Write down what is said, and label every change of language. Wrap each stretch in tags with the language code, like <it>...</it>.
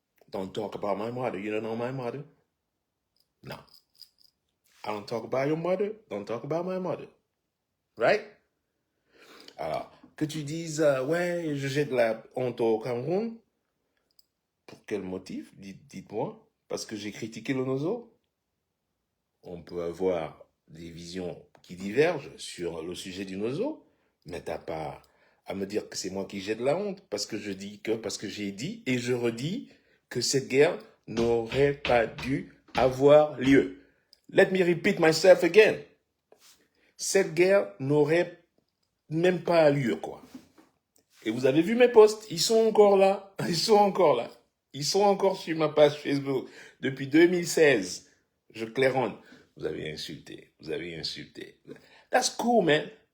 <en>Don't talk about my mother. You don't know my mother? No. I don't talk about your mother. Don't talk about my mother. Right?</en> <fr>Alors, que tu dises, ouais, je jette la honte au Cameroun. Pour quel motif? Dites-moi. Parce que j'ai critiqué le Nozo? On peut avoir des visions qui divergent sur le sujet du Nozo, mais t'as pas à me dire que c'est moi qui jette la honte, parce que j'ai dit et je redis que cette guerre n'aurait pas dû avoir lieu.</fr> <en>Let me repeat myself again.</en> <fr>Cette guerre n'aurait même pas lieu, quoi. Et vous avez vu mes posts, ils sont encore là. Ils sont encore là. Ils sont encore sur ma page Facebook. Depuis 2016, je claironne. Vous avez insulté. Vous avez insulté.</fr> <en>That's cool, man.</en>